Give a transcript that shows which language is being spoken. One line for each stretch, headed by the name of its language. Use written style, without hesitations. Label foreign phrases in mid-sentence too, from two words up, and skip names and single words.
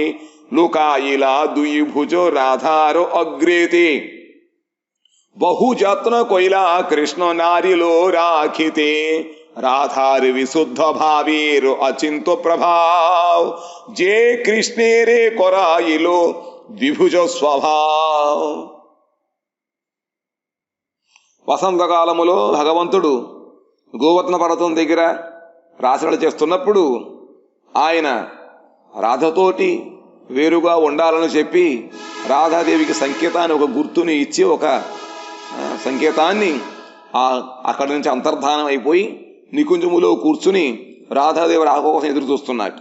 Bangla: লুকাইলা দুই ভুজ রাধার অগ্রেতে বহু যত্ন কইলা কৃষ্ণ নারিলো রাখিতে। রাধার বিশুদ্ধ ভাবের অচিন্ত প্রভাব যে কৃষ্ণের করাইল দ্বিভুজ স্বভাব।
Telugu: వసంతకాలములో భగవంతుడు గోవర్ధన పర్వతం దగ్గర రాసలీల చేస్తున్నప్పుడు ఆయన రాధతోటి వేరుగా ఉండాలని చెప్పి రాధాదేవికి సంకేతాన్ని ఒక గుర్తుని ఇచ్చి ఒక సంకేతాన్ని అక్కడి నుంచి అంతర్ధానం అయిపోయి నికుంజములో కూర్చుని రాధాదేవి రాక కోసం ఎదురు చూస్తున్నాడు.